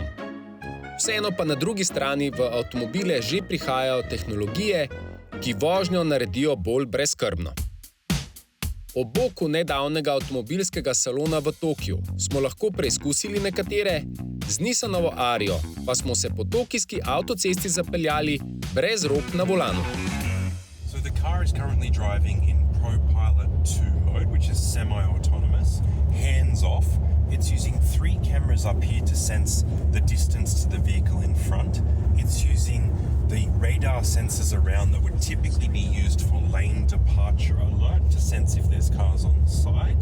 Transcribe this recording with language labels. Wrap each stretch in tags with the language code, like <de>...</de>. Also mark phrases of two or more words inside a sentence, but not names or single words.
<sl>Vseeno pa na drugi strani v avtomobile že prihajajo tehnologije, ki vožnjo naredijo bolj brezskrbno. Ob boku nedavnega avtomobilskega salona v Tokiu smo lahko preizkusili nekatere, z Nissanovo Arijo pa smo se po tokijski avtocesti zapeljali brez rok na volanu.</sl> <en>So the car is currently driving in ProPilot 2 mode, which is semi-autonomous, hands off. It's using 3 cameras up here to sense the distance to the vehicle in front. It's using the radar sensors around that would typically be used for lane departure alert to sense if there's cars on the side.</en>